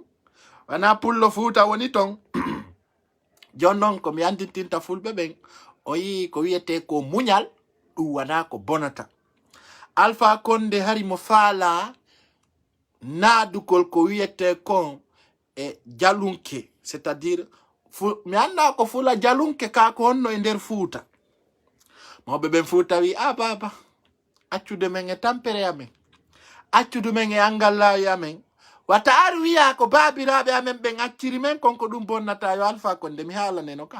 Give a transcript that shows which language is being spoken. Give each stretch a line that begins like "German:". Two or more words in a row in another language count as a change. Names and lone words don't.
Fula: Wana pullo futa woni ton. Jonnon ko mi andintinta fulbe ben. Oyi ko wiete ko munyal du wana ko bonata. Alpha Condé hari mo fala nadukol ko wiete kon jalunke, c'est-à-dire mi anda ko fula jalunke ka ko honno e nder fuuta. Mawɓe ɓen fuuta wi baba accude men e tampere amen, accude men e angallayi amen, wata ar wiya ko babiraɓe amen ɓen acciri men konko ɗum bonnata yo Alpha Condé mi haalaneno ka.